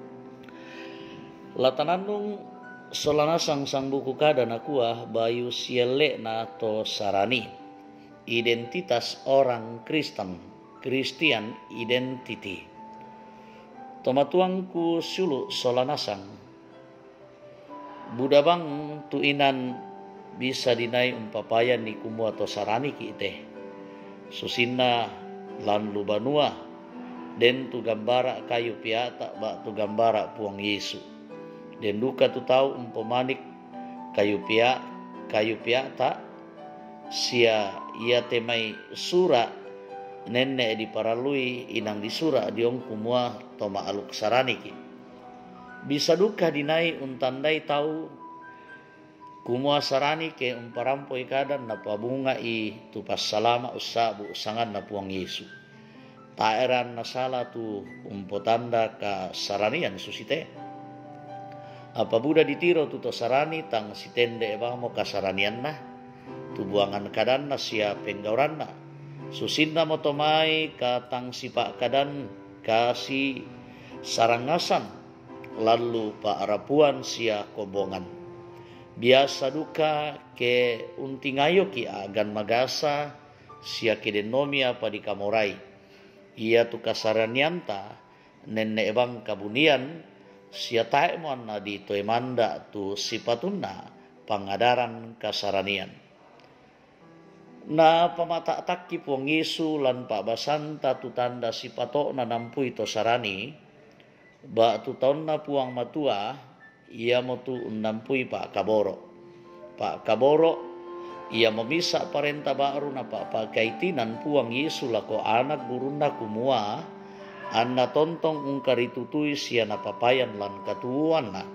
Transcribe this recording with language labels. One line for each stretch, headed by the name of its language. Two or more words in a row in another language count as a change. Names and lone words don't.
Toraja-Sa'dan: latanandung solanasang sang buku kadana kuah bayu siele na to sarani
Indonesian: identitas orang Kristen,
English: Christian identity.
Toraja-Sa'dan: Tomatuangku sulu solanasang. Budabang tuinan bisa dinai umpapayan ni kumu atau sarani ki ite. Susinna lan lubanua den tu gambara kayu piata ba tu gambara puang Yesu. Den duka tu tahu umpamanik kayu piata sia ia temai sura nenek diparalui inang di sura diong kumua toma aluk saraniki bisa duka dinai untandai tahu kumua sarani ke umparampoi kadan na pabunga i tu passalama usabu usangan na puang Yesu taeran na sala tu umpotanda ka saranian susite apa buda ditiro tu to sarani tang sitende ebamo kasaranian na tubuangan kadan na siya penggauran na susinna motomai katang sipak kadan kasi sarangasan lalu paarapuan siya kobongan biasa duka ke untingayo ki agan magasa siya kedenomia pa di kamorai ia tu kasaranianta nenne ebang kabunian siya tae mo na di toemanda tu sipatunna pangadaran kasaranian na pamata-taki puang Yesu lan Pak Basanta tu tanda si patok na nampui to sarani ba tu taon na puang matua ia mo tu undampui Pak Kaboro. Pak Kaboro ia memisa parenta baru na paakaitinan puang Yesu lako anak gurunda kumua anna tontong ungkaritutui sia na papayan lan katuan na.